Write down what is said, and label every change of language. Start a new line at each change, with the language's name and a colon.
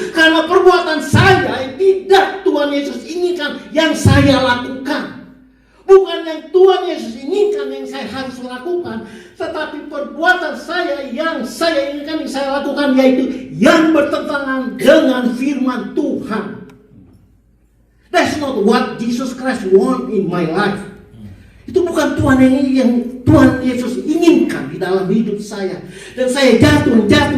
Indonesian: Karena perbuatan saya yang tidak Tuhan Yesus inginkan yang saya lakukan. Bukan yang Tuhan Yesus inginkan yang saya harus lakukan. Tetapi perbuatan saya yang saya inginkan yang saya lakukan, yaitu yang bertentangan dengan firman Tuhan.
English: That's not what Jesus Christ want in my life.
Indonesian: Itu bukan Tuhan yang Tuhan Yesus inginkan di dalam hidup saya. Dan saya jatuh.